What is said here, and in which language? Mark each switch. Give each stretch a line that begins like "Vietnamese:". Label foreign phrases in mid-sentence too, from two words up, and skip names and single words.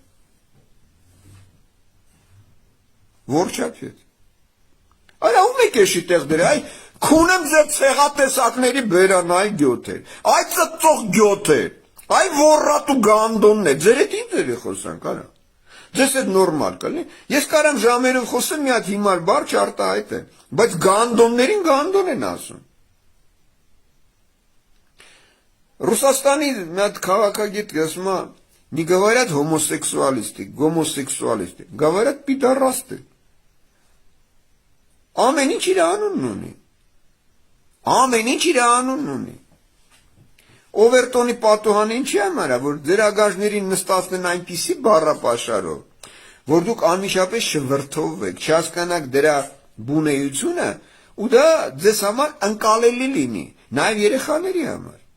Armenian: Որչապետ։ Արա ում եք էշի տեղ դրել, այ քունեմ ձեր ցեղատեսակների բերան այ գյոթեր, այ ծծող գյոթեր, այ ոռատու գանդոններ, ձեր հետ ինչ ձեր խոսանք, արա։ Ձեզ հետ նորմալ կլինի, ես կարամ ժամերով խոսեմ մի հատ հիմար բառ չարտահայտեմ, բայց գանդոններին գանդոն են ասում։ Ռուսաստանի մի հատ քաղաքագետ ասում է,
Russian: не говорят гомосексуалисты, говорят пидорасты։ Ամեն
Armenian: ինչ իր անունն ունի։ Ամեն ինչ իր անունն ունի։ Օվերտոնի պատուհանը ինչի համար է, որ ձեր ագաժներին նստացնեն այնպիսի բառապաշարով, որ դուք անմիջապես շվրթովվեք, չհասկանաք դրա բունեությունը, ու դա ձեզ համար ընկալելի լինի, նաև երեխաների համար։